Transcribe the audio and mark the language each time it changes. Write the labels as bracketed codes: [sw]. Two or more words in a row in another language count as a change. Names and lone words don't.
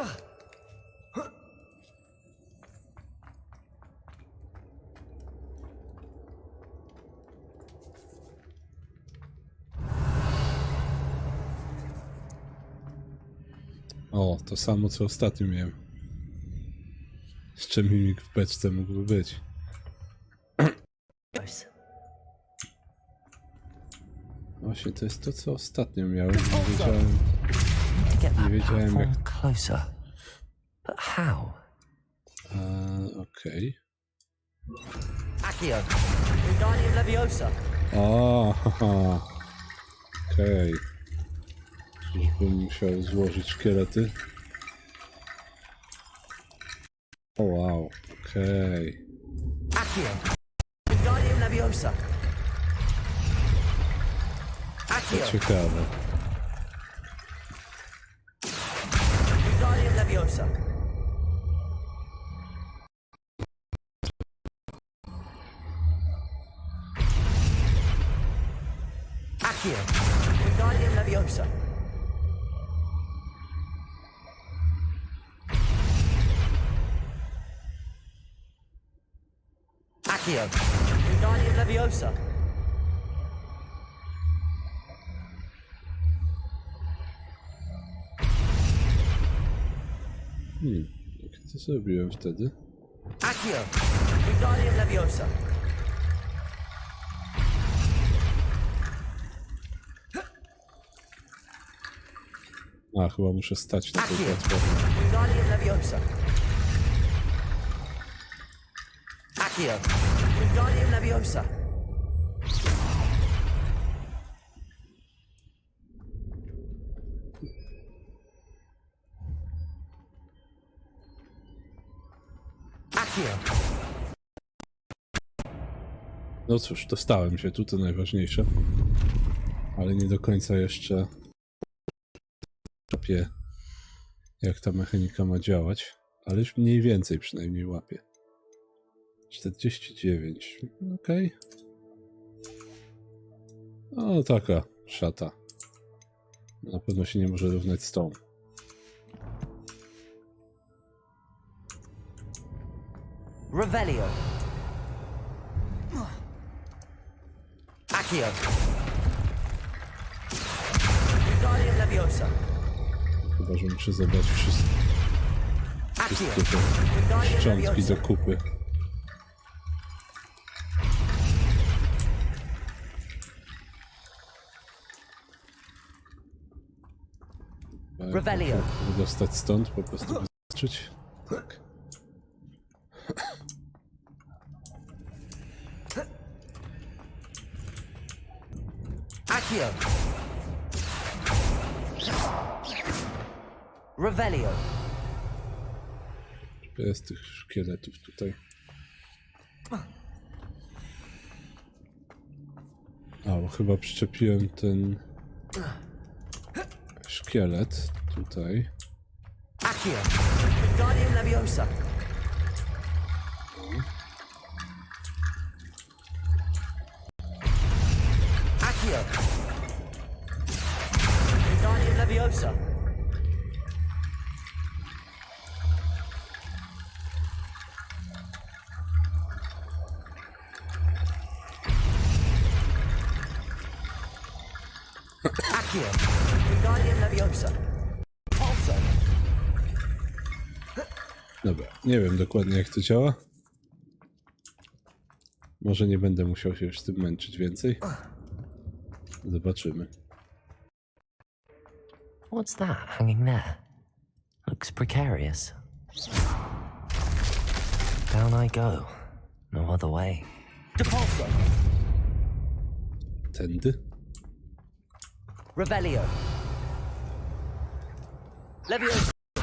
[pl] O, to samo co ostatnio miałem. Jeszcze mimik w beczce mógłby być. Właśnie, to jest to co ostatnio miałem. Nie wiedziałem jak... [en] Closer. But how? [pl] Okej. [la] Accio. Wingardium Leviosa. [pl] O, haha. Okej. Czyżbym musiał złożyć szkielety? O wow, okej. [la] Accio. Wingardium Leviosa. [pl] To ciekawe. [la] Wingardium Leviosa. Accio. Wingardium Leviosa. Accio. Wingardium Leviosa. [pl] Jak to zrobiłem wtedy? [la] Accio. Wingardium Leviosa. [pl] A, chyba muszę stać na tej platformie. [la] Wingardium Leviosa. Accio. Wingardium Leviosa. Accio. [pl] No cóż, dostałem się tu, to najważniejsze. Ale nie do końca jeszcze łapię, jak ta mechanika ma działać. Ale już mniej więcej przynajmniej łapię. 49. Okej. O, taka szata. Na pewno się nie może równać z tą. [la] Revelio. Accio. Wingardium Leviosa. [pl] Chyba, że muszę zebrać wszystkie te szczątki do kupy. [la] Revelio. [pl] Dostać stąd, po prostu wystarczyć. Tak. [la] Accio. Revelio. [pl] Jest tych szkieletów tutaj. A, bo chyba przyczepiłem ten szkielet tutaj. [la] Accio. Wingardium Leviosa. Accio. Wingardium Leviosa. Accio. Wingardium Leviosa. [en] Also. [pl] Dobra, nie wiem dokładnie jak to działa. Może nie będę musiał się już z tym męczyć więcej. Zobaczymy. [en] What's that hanging there? Looks precarious. Down I go. No other way. [la] Depulso. [pl] Tędy? [la] Revelio. Leviosa.